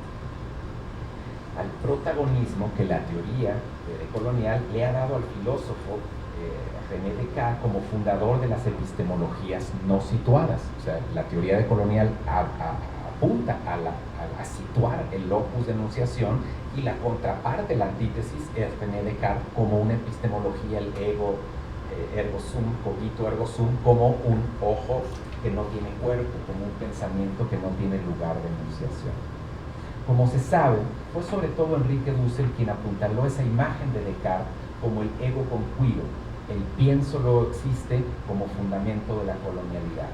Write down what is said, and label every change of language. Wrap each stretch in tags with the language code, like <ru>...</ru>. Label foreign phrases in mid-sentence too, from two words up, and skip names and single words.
<es>Al protagonismo que la teoría decolonial le ha dado al filósofo René Descartes como fundador de las epistemologías no situadas. O sea, la teoría decolonial apunta a situar el locus de enunciación, y la contraparte, la antítesis, es René Descartes como una epistemología, el</es> <la>ego, ergo sum, cogito ergo sum,</la> <es>como un ojo que no tiene cuerpo, como un pensamiento que no tiene lugar de enunciación. Como se sabe, fue sobre todo Enrique Dussel quien apuntaló esa imagen de Descartes como el</es> <la>ego conquido,</la> <es>el pienso luego existe como fundamento de la colonialidad.</es>